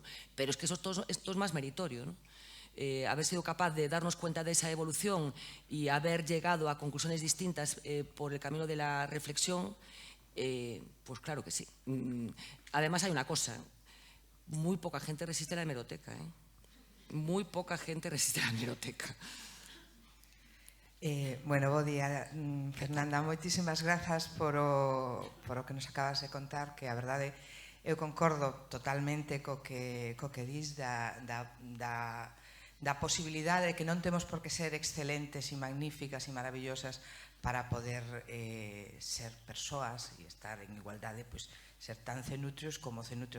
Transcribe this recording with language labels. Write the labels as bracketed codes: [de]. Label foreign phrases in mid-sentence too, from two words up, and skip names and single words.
[es] Pero es que esto es más meritorio, ¿no? Haber sido capaz de darnos cuenta de esa evolución y haber llegado a conclusiones distintas por el camino de la reflexión, pues claro que sí. Además hay una cosa, muy poca gente resiste la hemeroteca, muy poca gente resiste la hemeroteca. Bueno, [gl] bo día, Fernanda, moitísimas grazas por o que nos acabas de contar, que a verdade eu concordo totalmente co que dis da posibilidade de que non temos por que ser excelentes e magníficas e maravillosas para poder ser persoas e estar en igualdade, pois ser tan cenutrios como cenutrios.